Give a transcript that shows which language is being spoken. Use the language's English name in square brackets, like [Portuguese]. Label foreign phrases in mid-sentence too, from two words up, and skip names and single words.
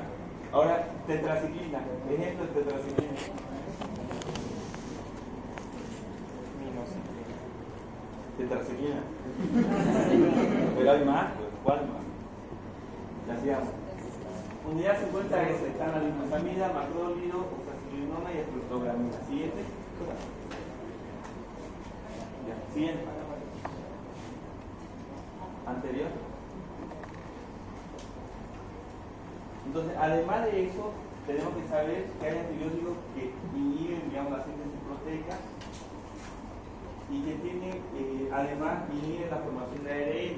[Spanish] Ahora, tetraciclina. Ejemplo de tetraciclina. Tetraciclina. Pero hay más, pues. ¿Cuál más? Ya hacíamos. Unidad 50 es están la glucosamida, macrólido, oxacilinona y estreptogramina. Siguiente. Ya. Siguiente. Anterior. Entonces, además de eso, tenemos que saber que hay antibióticos que inhiben, digamos, la síntesis proteica y que tienen, además, inhiben la formación de ARN.